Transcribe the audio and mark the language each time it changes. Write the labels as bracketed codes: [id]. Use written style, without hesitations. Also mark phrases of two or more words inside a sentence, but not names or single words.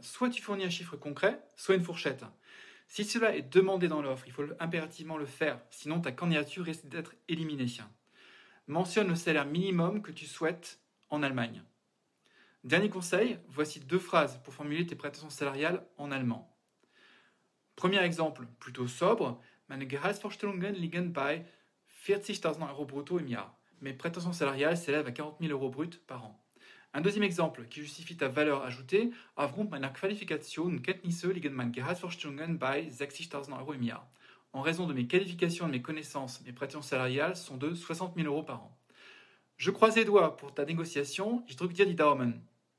[fr] Soit tu fournis un chiffre concret, soit une fourchette. Si cela est demandé dans l'offre, il faut impérativement le faire, sinon ta candidature risque d'être éliminée. Mentionne le salaire minimum que tu souhaites en Allemagne. Dernier conseil, voici 2 phrases pour formuler tes prétentions salariales en allemand. Premier exemple, plutôt sobre, [de] meine Gehaltsvorstellungen liegen bei 40.000 Euro brutto im Jahr. [fr] Mes prétentions salariales s'élèvent à 40 000 euros bruts par an. Un deuxième exemple qui justifie ta valeur ajoutée, [de] aufgrund meiner Qualifikation und Kenntnisse liegen meine Gehaltsvorstellungen bei 60.000 Euro im Jahr. [fr] En raison de mes qualifications et de mes connaissances, mes prétentions salariales sont de 60 000 euros par an. Je croise les doigts pour ta négociation, [de] ich drücke dir die Daumen.